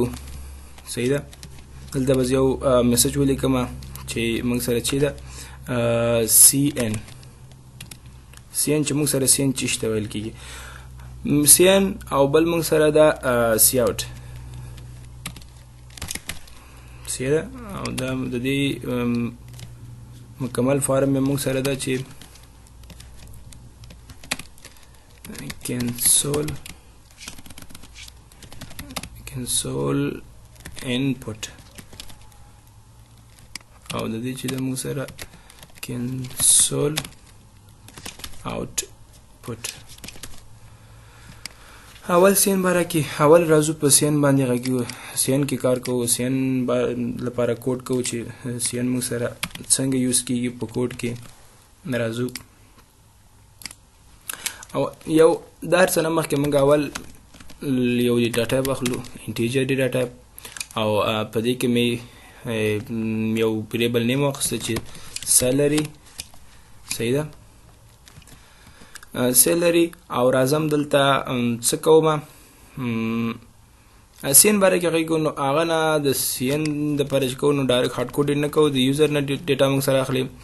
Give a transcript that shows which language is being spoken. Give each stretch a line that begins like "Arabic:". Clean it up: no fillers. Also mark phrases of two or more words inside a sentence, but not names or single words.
Pashto: صحیح ده، دلته به یو میسج ولیکم چې موږ سره چې ده CN چې موږ سره CN چې شته ویل کیږي، CN او بل موږ سره ده سی اوټ. صحیح ده، او دا د دې مکمل فارم موږ سره ده چې
English: console input
Pashto: او د دې چې د موږ سره
English: console output.
Pashto: اول سین باره کې اول راځو په سین باندې غږیو سین کې کار کوو سین لپاره کوډ کوو چې سین موږ سره څنګه یوز کیږي په کوډ کې راځو او یو دا هر څه نه مخکې موږ اول یو
English: data type
Pashto: اخلو
English: integer data type
Pashto: او په دې کې مې یو
English: variable name
Pashto: واخیسته چې سیلري صحیح ده سیلري او راځم دلته څه کوم سین باره کې غږیږو نو هغه نه د سین دپاره چې کوو نو
English: direct hard code
Pashto: نه کوو د یوزر نه ډیټا موږ سره اخلي